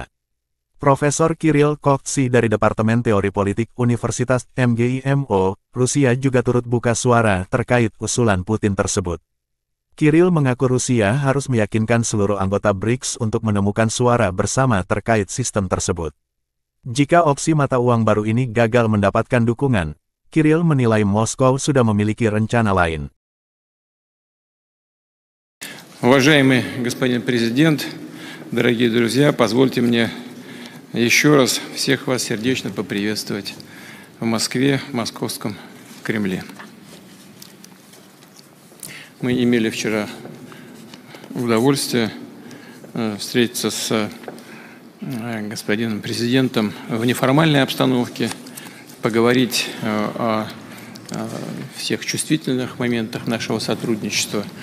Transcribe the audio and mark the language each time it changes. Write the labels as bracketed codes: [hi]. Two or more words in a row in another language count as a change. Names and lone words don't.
[id] Profesor Kirill Koksi dari Departemen Teori Politik Universitas MGIMO, Rusia juga turut buka suara terkait usulan Putin tersebut. Kirill mengaku Rusia harus meyakinkan seluruh anggota BRICS untuk menemukan suara bersama terkait sistem tersebut. Jika opsi mata uang baru ini gagal mendapatkan dukungan, Kirill menilai Moskow sudah memiliki rencana lain. [ru] Уважаемый господин президент, дорогие друзья, позвольте мне еще раз всех вас сердечно поприветствовать в Москве, в Московском Кремле. Мы имели вчера удовольствие встретиться с господином президентом в неформальной обстановке, поговорить о всех чувствительных моментах нашего сотрудничества,